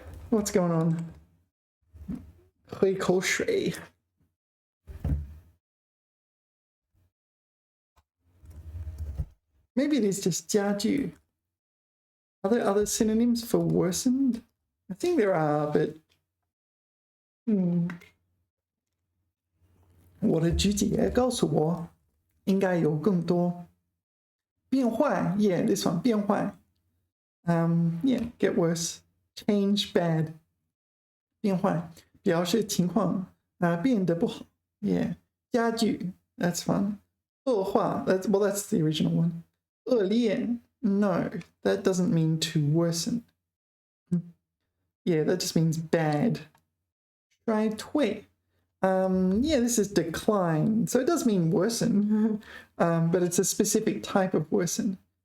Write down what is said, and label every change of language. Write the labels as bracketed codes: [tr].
[en] What's going on? [zh] 喝口水. [en] Maybe it is just 家具. Are there other synonyms for worsened? I think there are, but [zh] 我的直觉告诉我应该有更多变坏. [en] Yeah, this one 变坏. Yeah, get worse. Change bad. [zh] 变坏表示情况变得不好. [en] Yeah, 家具 that's fun. 恶化 that's the original one. 恶劣 no, that doesn't mean to worsen. Yeah, that just means bad. 衰退 yeah, this is decline, so it does mean worsen, but it's a specific type of worsen.